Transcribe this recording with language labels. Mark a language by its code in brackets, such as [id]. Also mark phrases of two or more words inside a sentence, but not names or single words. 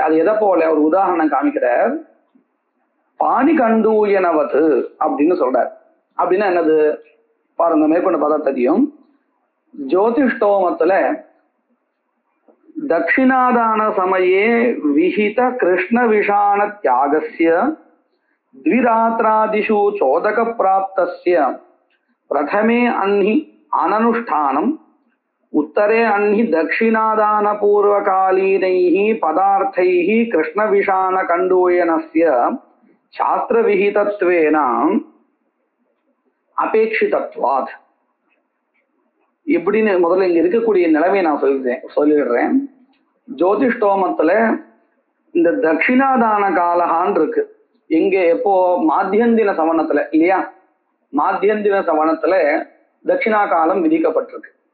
[ta] அது எதை போல ஒரு உதாரணம் காமிக்கிறார். பாணி கண்டூயனவது அப்படின்னு சொல்றார். அப்படின்னா என்னது பாருங்க, மேற்கொண்டு பார்த்தா தெரியும். [sa] ஜோதிஷ்டோமத்துல दक्षिणादान समये विहित कृष्ण विषाण त्यागस्य द्विरात्रादिषु चोदक प्राप्तस्य प्रथमे अन्हि अननुष्ठानम् उत्तरे अन्हि दक्षिणादान पूर्वकालीनैः पदार्थैः कृष्णविषाण कण्डूयनस्य शास्त्रविहितत्वेन अपेक्षितत्वात्. [ta] இப்படின்னு முதல்ல இங்க இருக்கக்கூடிய நிலைமையை நான் சொல்லிடுறேன். ஜோதிஷ்டோமத்துல இந்த தட்சிணாதான காலகான் இருக்கு. இங்க எப்போ மாத்தியந்தின சவனத்துல இல்லையா? மாத்தியந்தின சவனத்துல தட்சிணா காலம் விதிக்கப்பட்டிருக்கு.